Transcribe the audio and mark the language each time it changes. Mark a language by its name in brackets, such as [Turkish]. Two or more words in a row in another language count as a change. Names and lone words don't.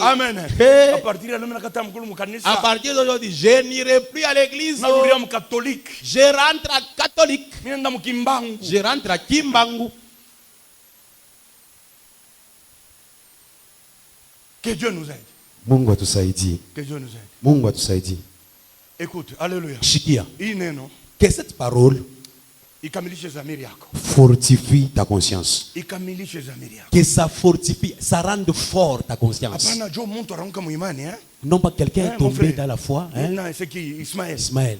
[French] Amen. Et à partir d'aujourd'hui, je n'irai plus à l'église. Je rentre à catholique. Je rentre à Kimbangu. Que Dieu nous aide. [Swahili] Mungu atusaidie. [French] Que Dieu nous aide. [Swahili] Mungu atusaidie. [French] Écoute, alléluia. [Swahili] Shikia. [French] Que cette parole fortifie ta conscience. Que ça fortifie, ça rende fort ta conscience. Non pas quelqu'un est tombé dans la foi. Hein? Ismaël.